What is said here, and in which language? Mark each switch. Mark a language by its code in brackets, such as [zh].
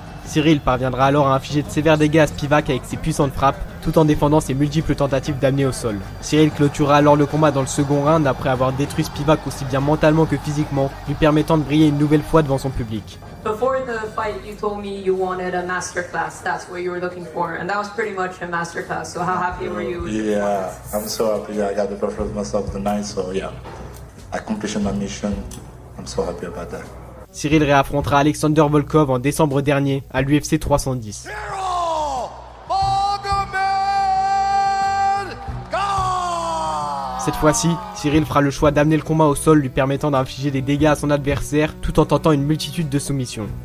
[fr] Cyril parviendra alors à infliger de sévères dégâts à Spivak avec ses puissantes frappes, tout en défendant ses multiples tentatives d'amener au sol. Cyril clôturera alors le combat dans le second round après avoir détruit Spivak aussi bien mentalement que physiquement, lui permettant de briller une nouvelle fois devant son public. [en] Before the fight, you told me you wanted a masterclass. That's what you were looking for, and that was pretty much a masterclass. So how happy were you? Yeah, I'm so happy. I got the best of myself tonight, so yeah, I accomplished my mission. I'm so happy about that. [fr] Cyril réaffrontera Alexander Volkov en décembre dernier à l'UFC 310. Cette fois-ci, Cyril fera le choix d'amener le combat au sol lui permettant d'infliger des dégâts à son adversaire tout en tentant une multitude de soumissions.